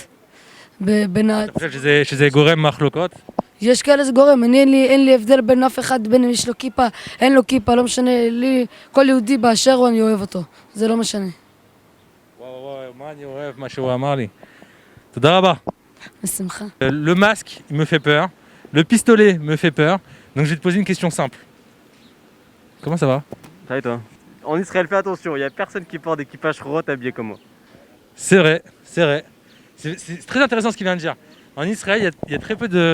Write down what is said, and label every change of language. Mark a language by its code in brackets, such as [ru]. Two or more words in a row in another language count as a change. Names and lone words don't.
[he] אתה חושב שזה גורם מחלוקות? יש כאלה זה גורם, אין לי הבדל בין אף אחד, בין אם יש לו כיפה, אין לו כיפה, לא משנה, לי, כל יהודי באשר הוא אני אוהב אותו, זה לא משנה. וואו, מה אני אוהב מה שהוא אמר לי. תודה רבה. בשמחה. [fr] Le masque me fait peur, le pistolet me fait peur, donc je vais te poser une question simple. Comment ça va? Ça va et toi? En Israël, fais attention, il n'y a personne qui porte des [he] כיפות שחורות [fr] habillés comme moi. C'est vrai, c'est vrai. C'est très intéressant ce qu'il vient de dire. En Israël, il y a très peu de...